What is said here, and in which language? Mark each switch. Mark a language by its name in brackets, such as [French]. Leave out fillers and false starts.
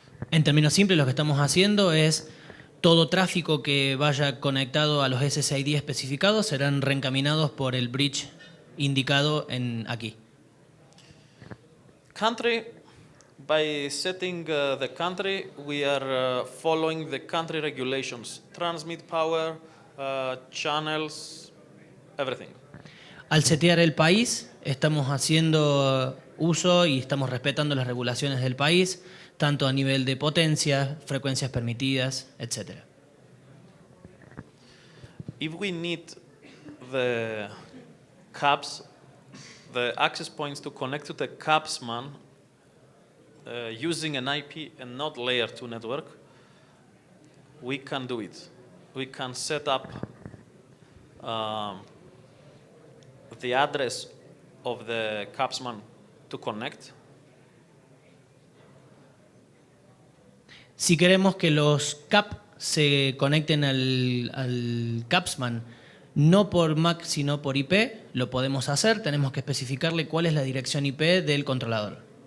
[Spanish] En términos simples, lo que estamos haciendo es todo tráfico que vaya conectado a los SSID especificados serán reencaminados por el bridge indicado aquí. [English] Country, by setting the country, we are following the country regulations, transmit power, channels, everything. [Spanish] Al setear el país, estamos haciendo uso y estamos respetando las regulaciones del país, tanto a nivel de potencia, frecuencias permitidas, etc. [English] If we need the caps, the access points to connect to the capsman using an IP and not layer 2 network, we can do it. We can set up the address of the capsman to connect. [Spanish] Si queremos que los CAP se conecten al Capsman, no por MAC sino por IP, lo podemos hacer. Tenemos que especificarle cuál es la dirección IP del controlador.